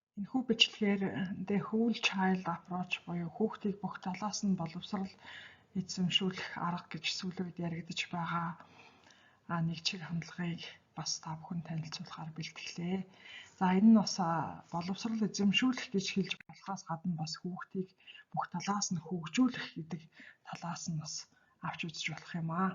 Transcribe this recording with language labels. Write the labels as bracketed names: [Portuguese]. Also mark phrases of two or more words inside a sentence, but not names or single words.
[Mongolian] Энэхүү бичлэгээр [English] the whole child approach [Mongolian] буюу хүүхдийг бүх талаас нь боловсрал эзэмшүүлэх арга гэж сүүлийн үед яригдж байгаа нэг чиг хандлагыг бас та бүхэн танилцуулахаар бэлтгэлээ. За энэ нь бас боловсрал эзэмшүүлэх гэж хэлж болохоос гадна бас хүүхдийг бүх талаас нь хөгжүүлэх гэдэг талаас нь бас авч үзэж болох юм аа.